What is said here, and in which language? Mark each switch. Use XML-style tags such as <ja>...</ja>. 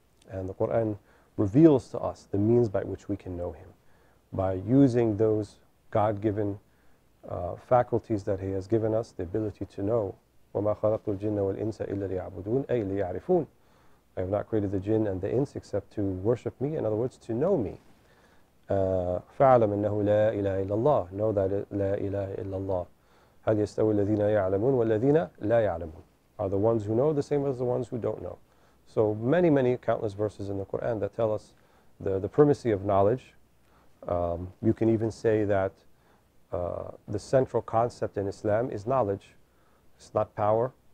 <en>And the Quran reveals to us the means by which we can know Him, by using those God-given faculties that He has given us, the ability to know.</en> <ar>وَمَا خَلَقْتُ الْجِنَّ وَالْإِنسَ إِلَّا لِيَعْبُدُونَ أي لِيَعْرِفُونَ.</ar> <en>I have not created the jinn and the ins except to worship me, in other words, to know me.</en> <ar>فَعَلَمْ أَنَّهُ لَا إِلَهَ إِلَّا اللَّهِ.</ar> <en>Know that</en> <ar>لَا إِلَهَ إِلَّا اللَّهِ. هَلْ يَسْتَوِي الَّذِينَ يَعْلَمُونَ وَالَّذِينَ لَا يَعْلَمُونَ.</ar> <en>Are the ones who know the same as the ones who don't know? So many countless verses in the Quran that tell us the primacy of knowledge. You can even say that the central concept in Islam is knowledge. It's not power.</en>